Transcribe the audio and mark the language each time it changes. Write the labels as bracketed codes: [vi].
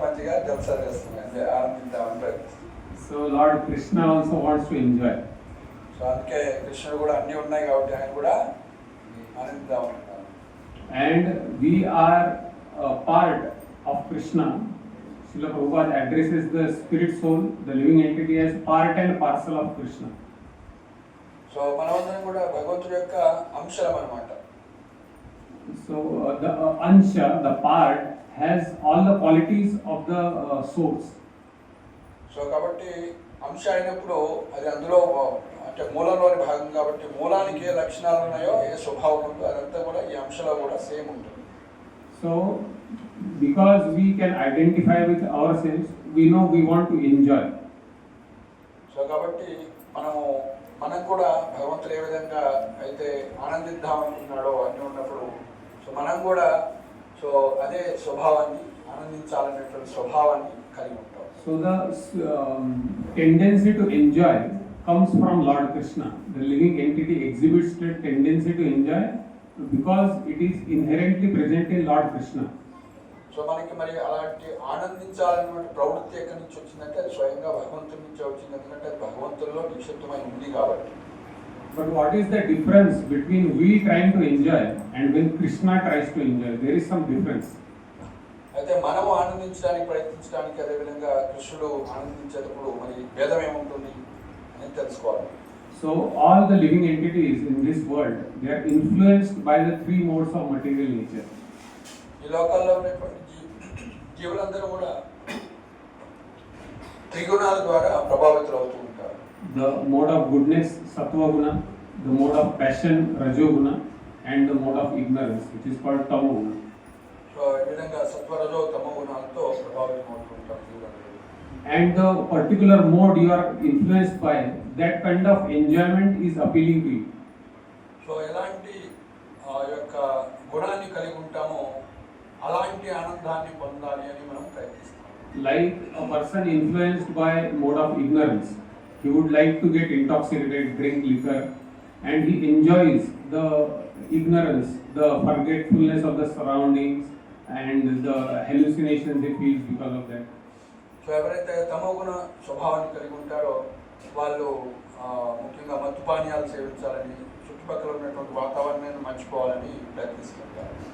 [te] మంచిగా జల్సా చేస్తాం, అంటే ఆనందిద్దామని ప్రయత్నిస్తాం. [en] So Lord Krishna also wants to enjoy. [te] So అందుకే కృష్ణుడు కూడా అన్నీ ఉన్నాయి కాబట్టి ఆయన కూడా ఆనందిద్దామంటున్నారు. [en] And we are a part of Krishna. Srila Prabhupada addresses the spirit soul, the living entity, as part and parcel of Krishna. [te] So మనమందరం కూడా భగవంతుడి యొక్క అంశలం అన్నమాట. [en] So the ansha, the part, has all the qualities of the source. [te] So కాబట్టి అంశ అయినప్పుడు అది అందులో అంటే మూలంలోని భాగం కాబట్టి మూలానికి ఏ లక్షణాలు ఉన్నాయో, ఏ స్వభావం ఉందో అదంతా కూడా ఈ అంశలో కూడా సేమ్ ఉంటుంది. [en] So because we can identify with ourselves, we know we want to enjoy. [te] So కాబట్టి మనం కూడా భగవంతుడు ఏ విధంగా అయితే ఆనందిద్దామనుకుంటున్నాడో అన్నీ ఉన్నప్పుడు సో మనం కూడా సో అదే స్వభావాన్ని, ఆనందించాలనేటువంటి స్వభావాన్ని కలిగి ఉంటాం. [en] So the tendency to enjoy comes from Lord Krishna. The living entity exhibits the tendency to enjoy because it is inherently present in Lord Krishna. [te] So మనకి మరి అలాంటి ఆనందించాలనేటువంటి ప్రవృత్తి ఎక్కడి నుంచి వచ్చిందంటే అది స్వయంగా భగవంతుడి నుంచే వచ్చింది. ఎందుకంటే అది భగవంతుడిలో నిక్షిప్తమై ఉంది కాబట్టి. [en] But what is the difference between we trying to enjoy and when Krishna tries to enjoy? There is some difference. [te] అయితే మనము ఆనందించడానికి ప్రయత్నించడానికి అదేవిధంగా కృష్ణుడు ఆనందించేటప్పుడు మరి భేదం ఏముంటుంది అని తెలుసుకోవాలి. [en] So all the living entities in this world, they are influenced by the three modes of material nature. [te] ఈ లోకాల్లో ఉన్నటువంటి జీవులందరూ కూడా త్రిగుణాల ద్వారా ప్రభావితులు అవుతూ ఉంటారు. [en] The mode of goodness, sattva guna, the mode of passion, rajo guna, and the mode of ignorance, which is called tamo guna. [te] So ఈ విధంగా సత్వరజో తమో గుణాలతో ప్రభావితం అవుతూ ఉంటారు జీవులందరూ. [en] And the particular mode you are influenced by, that kind of enjoyment is appealing to you. [te] So ఎలాంటి యొక్క గుణాన్ని కలిగి ఉంటామో అలాంటి ఆనందాన్ని పొందాలి అని మనం ప్రయత్నిస్తాం. [en] Like a person influenced by mode of ignorance, he would like to get intoxicated, drink liquor, and he enjoys the ignorance, the forgetfulness of the surroundings, and the hallucinations they feel because of that. [te] So ఎవరైతే తమోగుణ స్వభావాన్ని కలిగి ఉంటారో వాళ్ళు ముఖ్యంగా మత్తు పానీయాలు సేవించాలని, చుట్టుపక్కల ఉన్నటువంటి వాతావరణాన్ని మర్చిపోవాలని ప్రయత్నిస్తుంటారు.